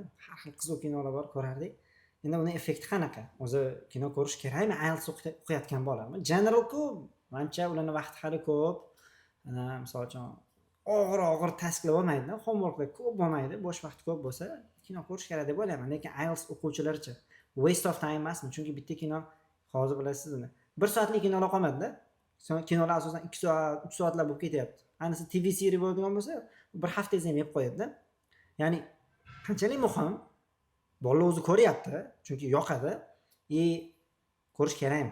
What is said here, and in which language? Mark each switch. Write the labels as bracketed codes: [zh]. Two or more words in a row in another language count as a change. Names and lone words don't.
[uz] Har xil qiziq kinolar bor, ko'rardik. Endi uni effekti qanaqa? O'zi kino ko'rish kerakmi IELTS o'qiyotgan bolami? General-ku, mancha ularning vaqti hali ko'p. Misol uchun og'ir tasklar bo'lmaydi, homeworklar ko'p bo'lmaydi, bo'sh vaqt ko'p bo'lsa, kino ko'rish kerak deb o'ylayman. Lekin IELTS o'quvchilarcha [en] waste of time [uz] emasmi? Chunki bitta kino hozir bilasizmi? 1 soatlik kinolar qolmadi-da. Kinolar asosan 2 soat, 3 soatlar bo'lib ketyapti. Ayniqsa TV seriya bo'ladigan bo'lsa, bir haftangiz ham yeb qo'yadi-da. Ya'ni qanchalik muhim? Bola o'zi ko'ryapti, chunki yoqadi. Ko'rish kerakmi?